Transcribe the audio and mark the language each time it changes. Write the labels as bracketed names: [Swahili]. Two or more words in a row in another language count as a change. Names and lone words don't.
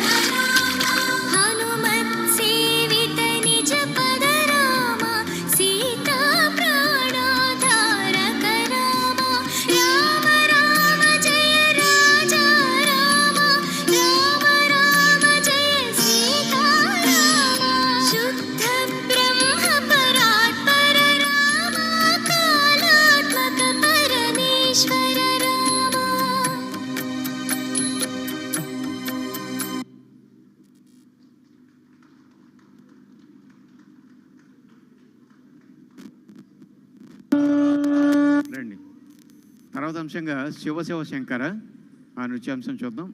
[Sanskrit] राम हनुमत् सेवित निज पद राम सीता प्राणाधारक राम राम राम जय राजा राम राम राम जय सीता राम शुद्ध ब्रह्म परात्पर राम कालात्मक परमेश्वर राम [Telugu] రండి. తర్వాత అంశంగా శివశివ శంకర ఆ నృత్యాంశం చూద్దాం.